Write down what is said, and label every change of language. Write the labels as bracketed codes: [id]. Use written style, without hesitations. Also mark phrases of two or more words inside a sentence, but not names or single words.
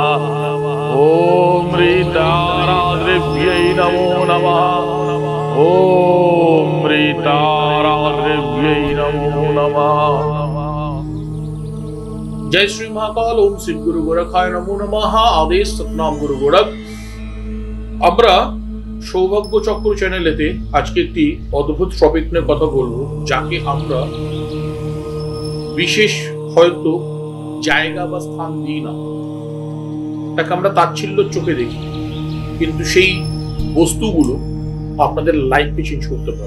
[sa] ॐ ऋताराद्रव्यै नमो नमः। ॐ ऋताराद्रव्यै नमो नमः। [hi] जय श्री महाकाल। [sa] ओम श्री गुरु गोरखाय नमो नमः। [hi] आदेश सतनाम गुरु गोरख। [bn] আমরা সৌভাগ্য চক্র চ্যানেলেতে আজকে একটি অদ্ভুত টপিক নিয়ে কথা বলবো, যাকে আমরা বিশেষ হয়তো জায়গা বা স্থান দিই না, তাকে আমরা তাচ্ছিল্য চোখে দেখি, কিন্তু সেই বস্তুগুলো আপনাদের লাইফকে চেঞ্জ করতে পারে।